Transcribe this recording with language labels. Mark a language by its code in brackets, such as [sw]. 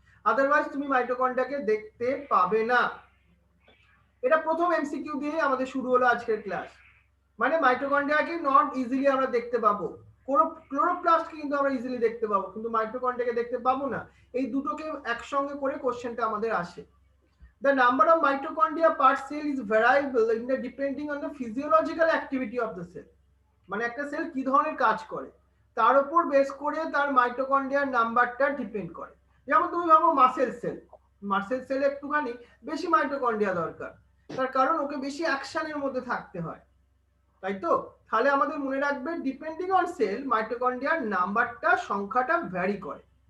[bn] Otherwise তুমি মাইটোকন্ড্রিয়াকে দেখতে পাবে না। এটা প্রথম এমসিকিউ দিয়ে আমাদের শুরু হলো আজকের ক্লাস। মানে মাইটোকন্ড্রিয়াকে [en] not easily [bn] আমরা দেখতে পাবো, ক্লোরোপ্লাস্টকে কিন্তু আমরা ইজিলি দেখতে পাবো, কিন্তু মাইটোকন্ড্রিয়াকে দেখতে পাবো না। এই দুটোকে একসঙ্গে করে কোশ্চেনটা আমাদের আসে। [en] The number of mitochondria per cell is variable in the depending on the physiological activity of the cell. [bn] মানে একটা সেল কি ধরনের কাজ করে তার উপর বেস করে তার মাইটোকন্ড্রিয়ার নাম্বারটা ডিপেন্ড করে। যেমন তুমি ভাবো মাসেল সেল, মাসেল সেলে একটুখানি বেশি মাইটোকন্ড্রিয়া দরকার, তার কারণ ওকে বেশি অ্যাকশনের মধ্যে থাকতে হয়, তাই তো? তাহলে আমাদের মনে রাখবে [en] depending on cell [bn] মাইটোকন্ড্রিয়ার নাম্বারটা, সংখ্যাটা ভ্যারি করে।